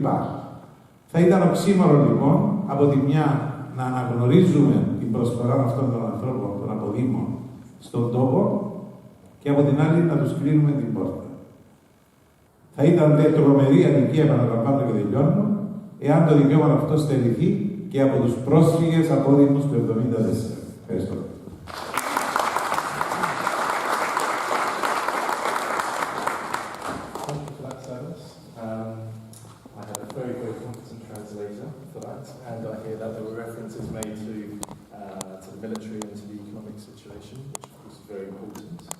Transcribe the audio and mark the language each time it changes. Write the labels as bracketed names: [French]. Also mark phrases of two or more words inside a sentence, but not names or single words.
[Greek] Θα ήταν οξύμορο λοιπόν από τη μια να αναγνωρίζουμε την προσφορά αυτών των ανθρώπων, των αποδήμων, στον τόπο και από την άλλη να τους κλείνουμε την πόρτα. Θα ήταν τρομερή αδικία, επαναλαμβάνω και τελειώνω, εάν το δικαίωμα αυτό στερηθεί και από τους πρόσφυγες απόδημους του 1974. Ευχαριστώ. [English] I had a very, very competent translator for that, and I hear that there were references made to the military and to the economic situation, which of course is very important.